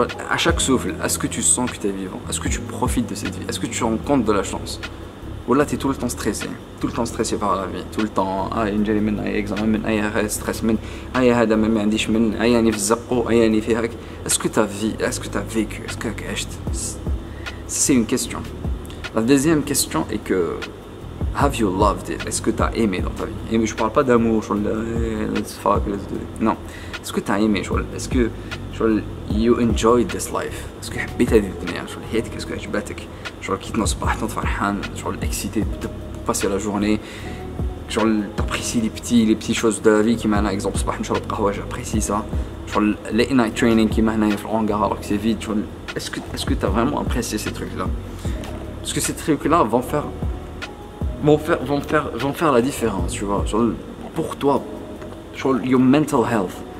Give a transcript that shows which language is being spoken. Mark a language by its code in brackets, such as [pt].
[fr] À chaque souffle, est-ce que tu sens que tu es vivant? Est-ce que tu profites de cette vie? Est-ce que tu rends compte de la chance? Ou là tu es tout le temps [ar] stressé par la vie, tout le temps نجري من اي examen من اي stress من اي هذا ما عنديش من اي اني في الزقو اي اني في هاك. [fr] Est-ce que tu as vécu? Est-ce que tu as [ar] عشت? [fr] C'est une question. La deuxième question est que [en] have you loved it? [fr] Est-ce que tu as aimé dans ta vie? Et je parle pas d'amour, [en] let's fuck, let's do it. [fr] Non. Est-ce que tu as aimé? Est-ce que [en] you enjoyed this life? [fr] Est-ce que [ar] حبيت هذه الدنيا؟ حياتك [fr] est-ce que [ar] عجبتك؟ كي تنوض الصباح تنوض فرحان، [fr] excité de passer la journée. T'apprécies les petites choses de la vie qui [ar] معناها [fr] exemple [ar] الصباح نشرب قهوة, [fr] j'apprécie ça. [en] Late night training [fr] qui [ar] معناها في [fr] الhangar alors que c'est vide. Est-ce que tu as vraiment apprécié ces trucs-là? Parce que ces trucs-là vont faire vont faire la différence, tu vois. Genre, pour toi, genre, [en] your mental health.